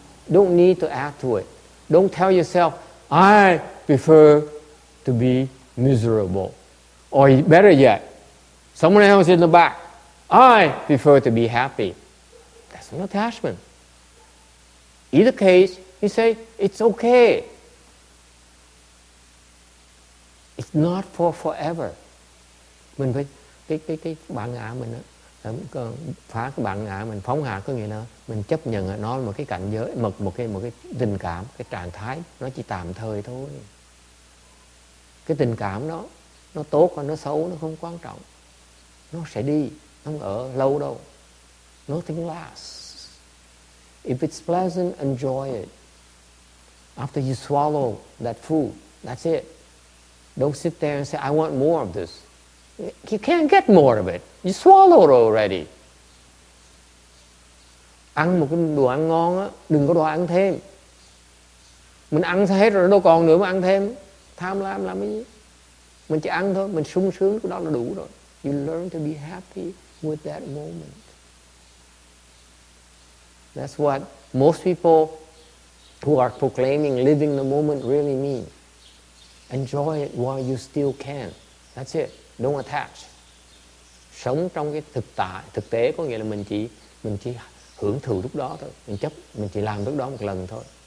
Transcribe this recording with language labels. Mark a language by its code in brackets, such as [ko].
[en] Don't need to add to it. Don't tell yourself, I prefer to be miserable. Or better yet, someone else in the back, I prefer to be happy. That's an attachment. Either case, you say, it's okay. It's not for forever. [vi] Mình phải cái bản ngã mình á, phá cái bản ngã mình, phóng hạ có nghĩa là mình chấp nhận nó là một cái cảnh giới, một cái tình cảm, cái trạng thái nó chỉ tạm thời thôi. Cái tình cảm đó nó tốt hoặc nó xấu nó không quan trọng, nó sẽ đi, nó không ở lâu đâu. [en] Nothing lasts. If it's pleasant, enjoy it. After you swallow that food, that's it. Don't sit there and say, I want more of this. You can't get more of it. You swallowed already. [vi] Ăn một cái đồ ăn ngon á, đừng có đòi ăn thêm. Mình ăn hết rồi đâu còn nữa mà ăn thêm. Tham lam làm cái gì? Mình chỉ ăn thôi, mình sung sướng cái đó là đủ rồi. [en] You learn to be happy with that moment. That's what most people who are proclaiming living the moment really mean. Enjoy it while you still can. That's it. Don't attach. [vi] Sống trong cái thực tế có nghĩa là mình chỉ hưởng thụ lúc đó thôi. Mình chấp, mình chỉ làm lúc đó một lần thôi.